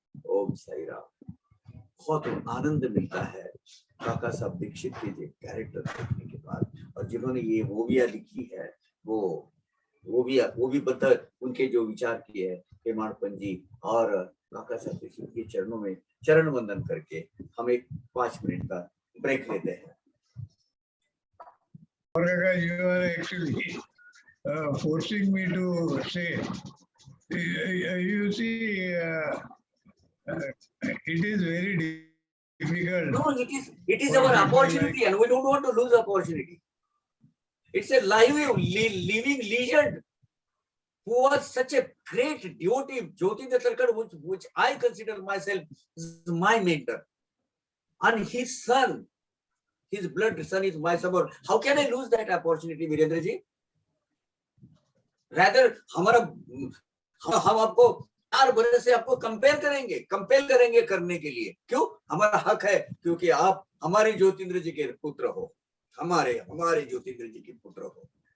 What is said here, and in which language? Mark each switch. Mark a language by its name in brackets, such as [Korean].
[Hindi] ओम साई राम। बहुत आनंद मिलता है काका साहब दीक्षित के जो कैरेक्टर देखने के बाद, और जिन्होंने ये ओविया लिखी है, वो भी बता उनके जो विचार किए है हेमाड़पन जी और काका साहब दीक्षित के चरणों में चरण वंदन करके हम एक 5 मिनट का ब्रेक लेते हैं। [English] You are actually forcing me to say, you see, it is very difficult. No, it is our opportunity, and we don't want to lose opportunity. It's a living legend who was such a great devotee, Jyotirindra Tarkar, which I consider myself my mentor, and his son, his blood son is my support. How can I lose that opportunity, Virendra ji? Rather, [Hindi] हम आपको 4 बरस से आपको compel करेंगे करने के लिए। क्यों? हमारा हक है, क्योंकि आप हमारे ज्योतिन्द्र जी के पुत्र हो, हमारे ज्योतिन्द्र जी के पुत्र हो।